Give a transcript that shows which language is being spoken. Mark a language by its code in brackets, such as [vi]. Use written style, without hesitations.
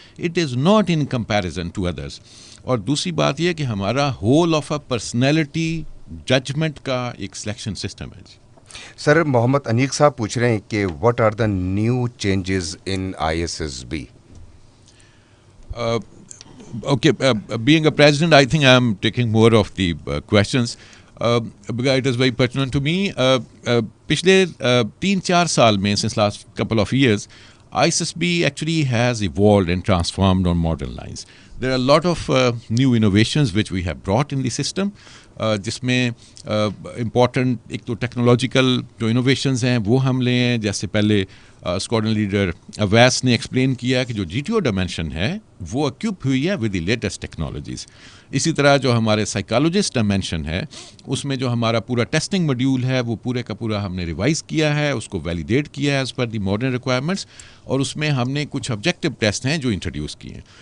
[en] It is not in comparison to others. [ur] اور دوسری بات یہ کہ ہمارا whole of a personality judgment کا ایک سلیکشن سسٹم ہے. جی سر, محمد انیق صاحب پوچھ رہے ہیں کہ [en] What are the new changes in I S S B. Okay, being a president, I think I am taking more of the questions because it is very pertinent to me. [ur] پچھلے 3-4 سال میں, [en] since last couple of years, ISSB actually has evolved and transformed on modern lines. There are a lot of new innovations which we have brought in the system. [ur] جس میں important ایک تو technological جو innovations ہیں وہ ہم لے ہیں. جیسے پہلے اسکواڈرن لیڈر اویس نے ایکسپلین کیا کہ جو جی ٹی او ڈائمینشن ہے وہ اکوپ ہوئی ہے [en] With the latest technologies. [ur] اسی طرح جو ہمارے سائیکالوجسٹ ڈائمینشن ہے اس میں جو ہمارا پورا ٹیسٹنگ ماڈیول ہے وہ پورے کا پورا ہم نے ریوائز کیا ہے, اس کو ویلیڈیٹ کیا ہے [en] as per the modern requirements, [ur] اور اس میں ہم نے کچھ آبجیکٹو ٹیسٹ ہیں جو انٹروڈیوس کیے ہیں.